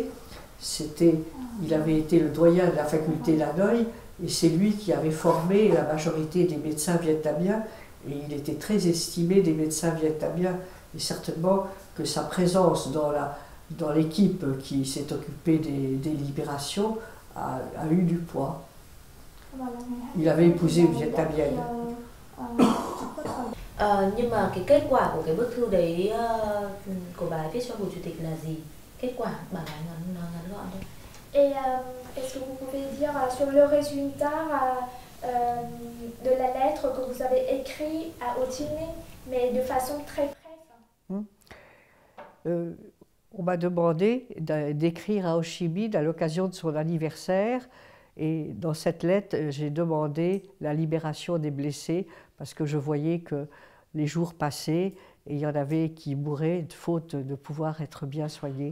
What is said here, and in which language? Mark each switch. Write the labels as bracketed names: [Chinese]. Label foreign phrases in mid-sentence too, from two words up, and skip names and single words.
[French] Il avait été le doyen de la faculté d'Hanoï, et c'est lui qui avait formé la majorité des médecins vietnamiens, et il était très estimé des médecins vietnamiens, et certainement que sa présence dans l'équipe qui s'est occupée des libérations a eu du poids. Il avait épousé une vietnamienne. [Vietnamese] Nhưng mà cái kết quả của cái bức thư đấy của bà ấy viết cho Hồ Chủ tịch là gì? Kết quả bà nói ngắn gọn thôi. [French] Et est-ce que vous pouvez dire sur le résultat de la lettre que vous avez écrite à Ho Chi Minh, mais de façon très brève? On m'a demandé d'écrire à Ho Chi Minh à l'occasion de son anniversaire, et dans cette lettre, j'ai demandé la libération des blessés parce que je voyais que les jours passaient et il y en avait qui mouraient de faute de pouvoir être bien soignés.